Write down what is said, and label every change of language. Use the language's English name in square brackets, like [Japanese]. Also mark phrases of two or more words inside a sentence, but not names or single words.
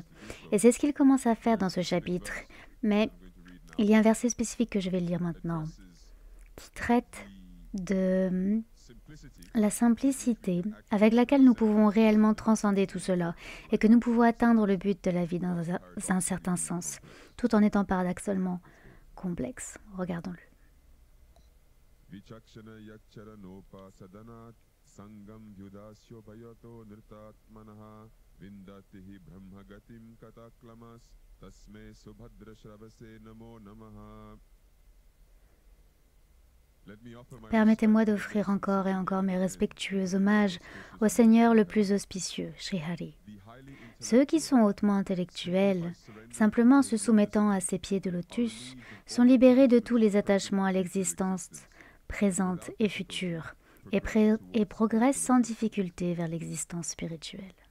[French] Et c'est ce qu'il commence à faire dans ce chapitre. Mais il y a un verset spécifique que je vais lire maintenant, qui traite de la simplicité avec laquelle nous pouvons réellement transcender tout cela et que nous pouvons atteindre le but de la vie dans un certain sens, tout en étant paradoxalement complexe. Regardons-le. [Sanskrit] सङ्गम् व्युदस्यो भयतो निर्तात्मनः विन्दतिहि ब्रह्मगतिम् कतक्लमस् तस्मे सुभद्र श्रवसे नमो नमः. [French] Permettez-moi d'offrir encore et encore mes respectueux hommages au Seigneur le plus auspicieux, Sri Hari. Ceux qui sont hautement intellectuels, simplement se soumettant à ses pieds de lotus, sont libérés de tous les attachements à l'existence présente et future, et progresse sans difficulté vers l'existence spirituelle.